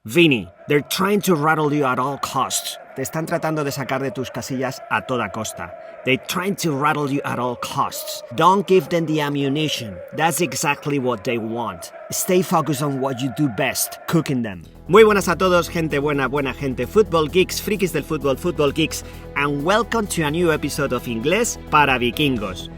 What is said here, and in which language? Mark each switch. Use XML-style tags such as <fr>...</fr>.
<en>Vini, they're trying to rattle you at all costs.</en> <es>Te están tratando de sacar de tus casillas a toda costa.</es> <en>They're trying to rattle you at all costs. Don't give them the ammunition. That's exactly what they want. Stay focused on what you do best, cooking them.</en> <es>Muy buenas a todos, gente buena, buena gente,</es> <en>football geeks,</en> <es>frikis del fútbol,</es> <en>football geeks, and welcome to a new episode of Inglés para Vikingos.</en>